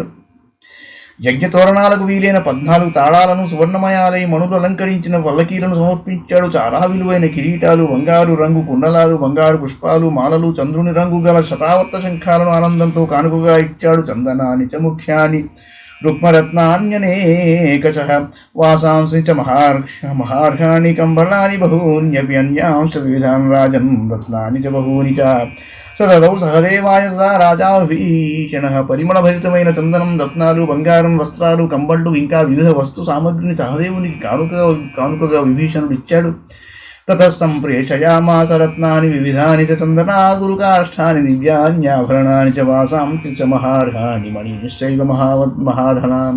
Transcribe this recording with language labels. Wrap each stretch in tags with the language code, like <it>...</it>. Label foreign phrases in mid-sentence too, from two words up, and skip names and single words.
<te>యజ్ఞతోరణాలకు వీలైన 14 తాళాలను, సువర్ణమయాలై మణులు అలంకరించిన పల్లకీలను సమర్పించాడు. చాలా విలువైన కిరీటాలు, బంగారు రంగు కుండలాలు, బంగారు పుష్పాలు, మాలలు, చంద్రుని రంగు గల శతావర్త శంఖాలను ఆనందంతో కానుకగా ఇచ్చాడు.</te> <sa>చందనాని చ ముఖ్యాని रुक्मरत्नान्यनेकशः वासांसि च महार्घाणि कम्बलानि बहून्यपि अन्यांश्च विविधान् राजन् रत्नानि च बहूनि च सददौ सहदेवाय तदा राजा విభీషణः</sa> <te>పరిమళభరితమైన చందనం, రత్నాలు, బంగారం, వస్త్రాలు, కంబళ్ళు ఇంకా వివిధ వస్తు సామగ్రిని సహదేవునికి కానుకగా విభీషణుడు ఇచ్చాడు.</te> <sa>తతః సంప్రేషయామాస రత్నాని వివిధాని చ చందనాగురుకాష్ఠాని దివ్యాన్యాభరణాని చ వాసాంసి చ మహార్హాణి మణిశ్చైవ మహాధనాన్.</sa>